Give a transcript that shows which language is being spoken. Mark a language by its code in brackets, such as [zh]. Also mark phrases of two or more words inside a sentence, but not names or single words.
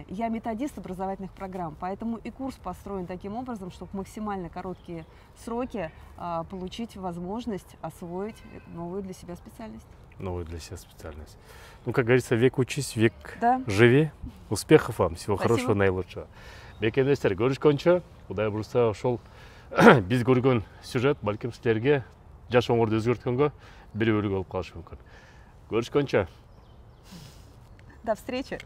[ru] Я методист образовательных программ, поэтому и курс построен таким образом, чтобы в максимально короткие сроки получить возможность освоить новую для себя специальность. Новую для себя специальность. Ну, как говорится, век учись, век живи. Успехов вам, всего хорошего, наилучшего. [ky] Бекендестер, көрүшкөнчө, Кудай бурса ошол биз көргөн сюжет балким силерге жашооңорду өзгөрткөнгө бир үлгү болуп калышы мүмкүн. Көрүшкөнчө. [ru] До встречи!